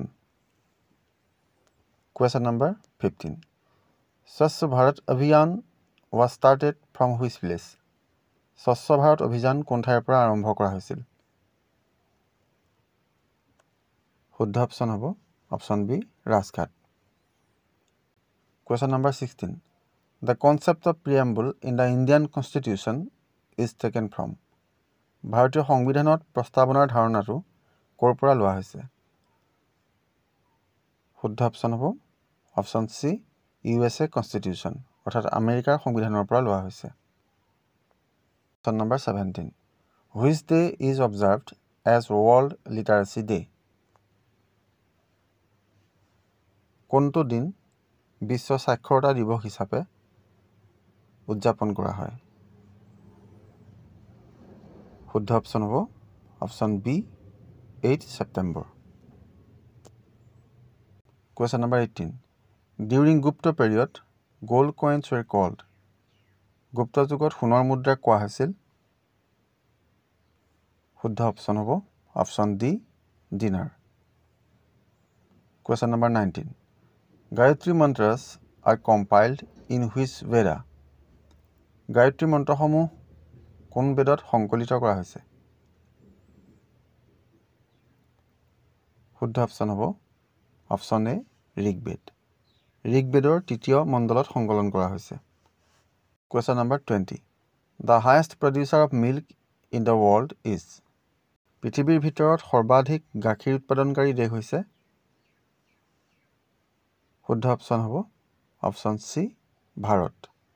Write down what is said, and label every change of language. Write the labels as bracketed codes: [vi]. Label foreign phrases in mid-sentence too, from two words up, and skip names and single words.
[en] Question number 15. স্বচ্ছ ভাৰত অভিযান was started from which place? [as] স্বচ্ছ ভাৰত অভিযান কোন ঠাইৰ পৰা আৰম্ভ কৰা হৈছিল? শুদ্ধ অপশ্যন হ'ব অপশ্যন বি ৰাজঘাট। [en] Question number 16. The concept of preamble in the Indian Constitution is taken from? [as] ভাৰতীয় সংবিধানত প্ৰস্তাৱনাৰ ধাৰণাটো ক'ৰ পৰা লোৱা হৈছে? শুদ্ধ অপশ্যন হ'ব অপশ্যন চি [en] USA Constitution [as] অৰ্থাৎ আমেৰিকাৰ সংবিধানৰ পৰা লোৱা হৈছে। [en] Question number 17. Which day is observed as World Literacy Day? [as] কোনটো দিন বিশ্ব সাক্ষৰতা দিৱস হিচাপে উদযাপন কৰা হয়? শুদ্ধ অপশ্যন হ'ব অপশ্যন বি 8 September. [en] Question number 18. During Gupta period, gold coins were called. [as] গুপ্ত যুগত সোণৰ মুদ্ৰা কোৱা হৈছিল? শুদ্ধ অপশ্যন হ'ব অপশ্যন ডি dinar. [en] Question number 19. Gayatri mantras are compiled in which Veda? [as] গায়ত্ৰী মন্ত্ৰসমূহ কোন বেদত সংকলিত কৰা হৈছে? শুদ্ধ অপশ্যন হ'ব অপশ্যন এ ঋগ্বেদ। ঋগ্বেদৰ তৃতীয় মণ্ডলত সংকলন কৰা হৈছে। [en] Question number 20. The highest producer of milk in the world is? [as] পৃথিৱীৰ ভিতৰত সৰ্বাধিক গাখীৰ উৎপাদনকাৰী দেশ হৈছে? শুদ্ধ অপশ্যন হ'ব অপশ্যন চি ভাৰত।